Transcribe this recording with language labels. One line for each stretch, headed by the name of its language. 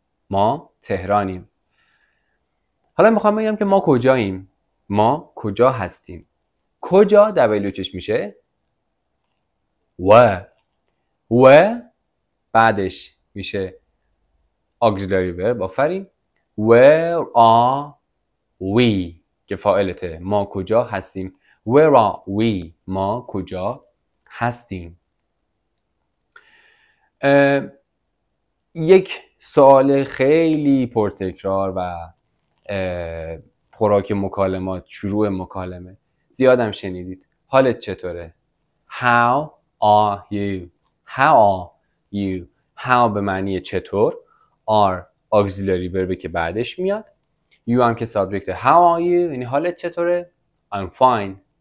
Persian: ما تهرانیم. حالا میخوام بگم که ما کجاییم؟ ما کجا هستیم؟ کجا WHش میشه و بعدش میشه auxiliary verb. آفرین.
English: Where are we
Persian: که فاعلته. ما کجا هستیم.
English: Where are we؟
Persian: ما کجا هستیم. یک سوال خیلی پرتکرار و خوراک مکالمات، شروع مکالمه، زیادم شنیدید. حالت چطوره؟
English: How are you? How are you?
Persian: How به معنی چطور، are auxiliary verb که بعدش میاد، you هم که سابجکت.
English: How are you
Persian: یعنی حالت چطوره؟
English: I'm fine.